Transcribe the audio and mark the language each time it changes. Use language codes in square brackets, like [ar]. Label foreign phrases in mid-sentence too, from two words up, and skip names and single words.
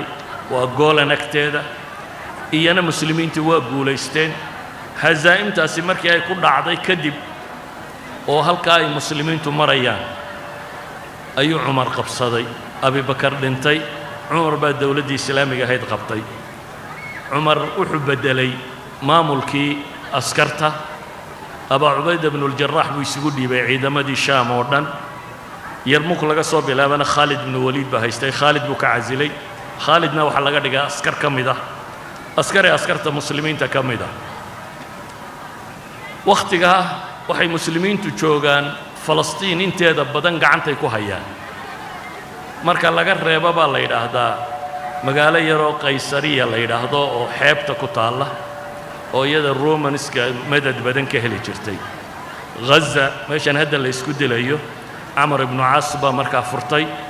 [so] waa Golan agteeda iyana muslimiintu waa guuleysteen hazaa'imtaasi markii ay ku dhacday kadib oo halka ay muslimiintu marayaan ayuu Umar qabsaday Abi Bakar dhintay Umar baa dawladda islaamiga ahayd qabtay Umar wuxuu bedelay maamulkii askarta Abu Ubayd ibn al-Jarrah buu isugu dhiibay ciidamadii Shaam oo dhan Yarmouk laga soo bilaabana Khalid ibn Walid baa haystay Khalid buu ka casilay Khalidna waxa laga dhigay askar kamid ah askarta muslimiinta kamid ah waqtiga waxay muslimiintu joogaan Falastiin inteeda badan gacantay ku hayaan marka laga reebo baa la yiraahdaa magaalo yar oo Qaysariya la yiraahdo oo xeebta ku taala oo iyada Romanska madad badan ka heli jirtay Gaza meeshan hadda la isku dilayo Amr ibn Aas baa markaa furtay